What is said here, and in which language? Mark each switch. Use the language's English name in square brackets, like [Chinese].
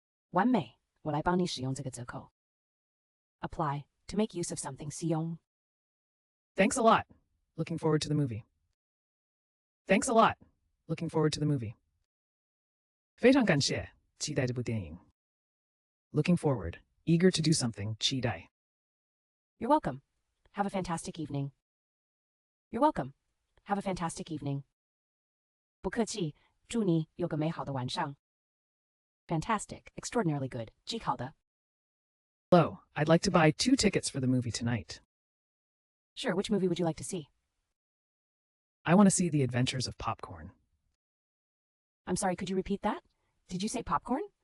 [Chinese] 完美，我来帮你使用这个折扣. [English] Apply, to make use of something, 使用. Thanks a lot. Looking forward to the movie. Thanks a lot. Looking forward to the movie. [Chinese] 非常感谢，期待这部电影。 [English] Looking forward, eager to do something, 期待。 You're welcome. Have a fantastic evening. You're welcome. Have a fantastic evening. [Chinese] 不客气，祝你有个美好的晚上。 [English] Fantastic, extraordinarily good, 极好的。 Hello, I'd like to buy 2 tickets for the movie tonight. Sure, which movie would you like to see? I want to see The Adventures of Popcorn. I'm sorry, could you repeat that? Did you say popcorn?